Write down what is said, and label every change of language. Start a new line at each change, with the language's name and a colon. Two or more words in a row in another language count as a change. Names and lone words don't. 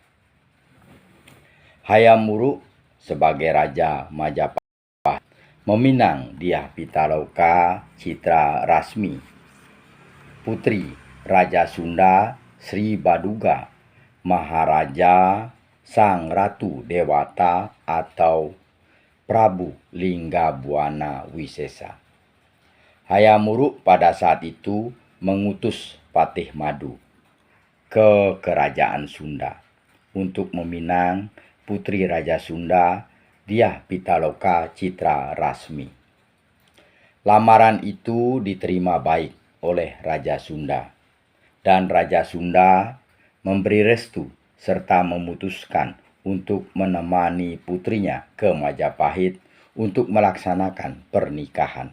Indonesian: Hayam Wuruk sebagai Raja Majapahit meminang Dyah Pitaloka Citra Rasmi, putri Raja Sunda Sri Baduga, Maharaja Sang Ratu Dewata atau Prabu Linggabuana Wisesa. Hayam Wuruk pada saat itu mengutus Patih Madu ke Kerajaan Sunda untuk meminang putri Raja Sunda Dyah Pitaloka Citra Rasmi. Lamaran itu diterima baik oleh Raja Sunda, dan Raja Sunda memberi restu serta memutuskan untuk menemani putrinya ke Majapahit untuk melaksanakan pernikahan.